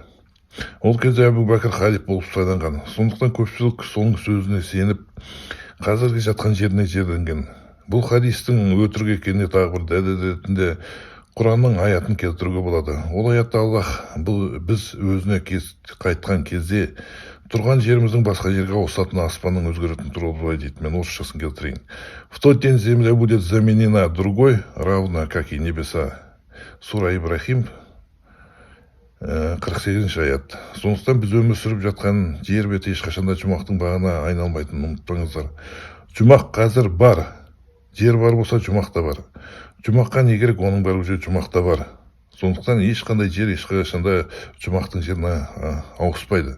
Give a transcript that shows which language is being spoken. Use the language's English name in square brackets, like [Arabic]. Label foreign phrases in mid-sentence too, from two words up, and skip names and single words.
[Kazakh] Ол кезде Әбу Бәкір халиф болып сайланған. Сондықтан көпшілік соның сөзіне сеніп, қазіргі жатқан жеріне жерленген. Бұл хадистің өтірік екеніне тағы бір дәлел ретінде Құранның аятын келтіруге болады. Ол аятта Аллах біз өзіне қайтқан кезде Тұрған жеріміздің басқа жерге ауысатын, аспанның өзгеретін туралы былай дейді. Мен орысшасын келтірейін. [Russian] В тот день земля будет заменена другой, равно как и небеса. [Kazakh] Сура Ибрахим, 48-ші аят. Сондықтан біз өмір сүріп жатқан жер беті ешқашанда жұмақтың бағына айналмайтынын ұмытпаңыздар. Жұмақ қазір бар. Жер бар болса, жұмақ та бар. Жұмаққа не керек, оның бәрі уже жұмақта бар. Сондықтан ешқандай жер ешқашанда жұмақтың жеріне ауыспайды.